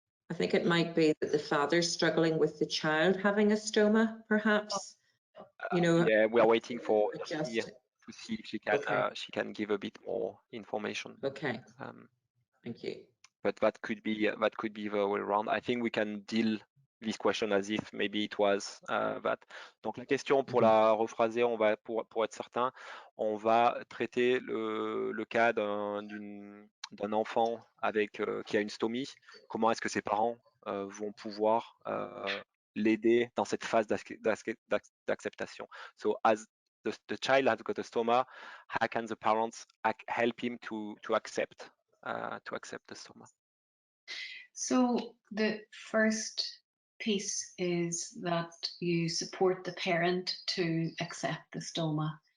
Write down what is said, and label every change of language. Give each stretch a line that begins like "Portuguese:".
English: I think it might be that the father's struggling with the child having a stoma, perhaps. You know, yeah, we are waiting for Virginie just to see if okay, she can give a bit more information. okay, Um, thank you. But that could be the way around. I think we can deal this question as if maybe it was that.
French: Donc la question, pour la rephraser, on va pour être certain, on va traiter le cas d'un enfant avec qui a une stomie. Comment est-ce que ses parents vont pouvoir l'aider dans cette phase d'acceptation.
English: So as the child has got a stoma, how can the parents help him to accept the stoma? So the first piece is that you support the parent to accept the stoma.